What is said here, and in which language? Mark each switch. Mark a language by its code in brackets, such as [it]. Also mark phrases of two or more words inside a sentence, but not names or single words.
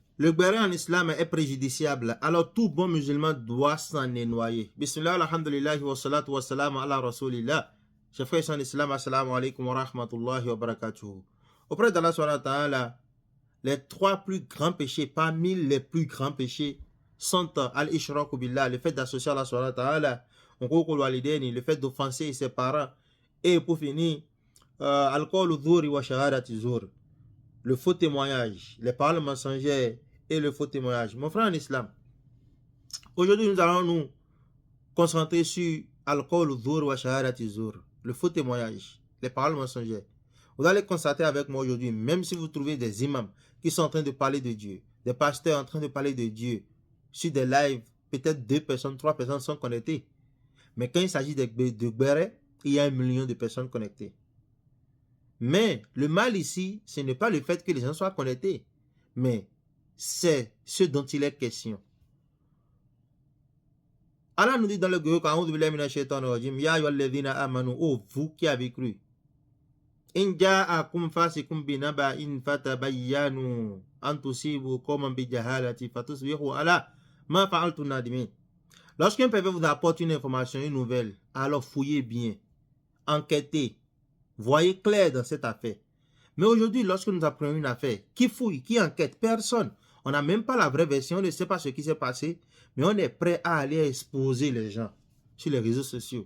[fr] Le béret en islam est préjudiciable, alors tout bon musulman doit s'en noyer. [ar] بسم الله، الحمد لله، والصلاة والسلام على رسول الله. [fr] Chers frères en islam, [ar] السلام عليكم ورحمة الله وبركاته. [fr] Auprès d'Allah [ar] سبحانه وتعالى, [fr] les trois plus grands péchés, parmi les plus grands péchés, sont [ar] الإشراك بالله, [fr] le fait d'associer Allah [ar] سبحانه وتعالى, [fr] le fait d'offenser ses parents, et pour finir, [ar] القول الزور وشهادة الزور, [fr] le faux témoignage, les paroles mensongères et le faux témoignage. Mon frère en islam, aujourd'hui nous allons nous concentrer sur [ar] القول الزور وشهادة الزور, [fr] le faux témoignage, les paroles mensongères. Vous allez constater avec moi aujourd'hui, même si vous trouvez des imams qui sont en train de parler de Dieu, des pasteurs en train de parler de Dieu, sur des lives, peut-être 2 personnes, 3 personnes sont connectées. Mais quand il s'agit de béret, il y a 1 million de personnes connectées. Mais le mal ici, ce n'est pas le fait que les gens soient connectés, mais c'est ce dont il est question. Allah nous dit dans le Coran, oh vous qui avez cru, [ar] إن جاءكم فاسق بنبإ فتبينوا أن تصيبوا قوما بجهالة فتصبحوا على ما فعلتم نادمين. [fr] Lorsqu'un pervers vous apporte une information, une nouvelle, alors fouillez bien, enquêtez, voyez clair dans cette affaire. Mais aujourd'hui, lorsque nous apprenons une affaire, qui fouille, qui enquête? Personne. On n'a même pas la vraie version, on ne sait pas ce qui s'est passé, mais on est prêt à aller exposer les gens sur les réseaux sociaux.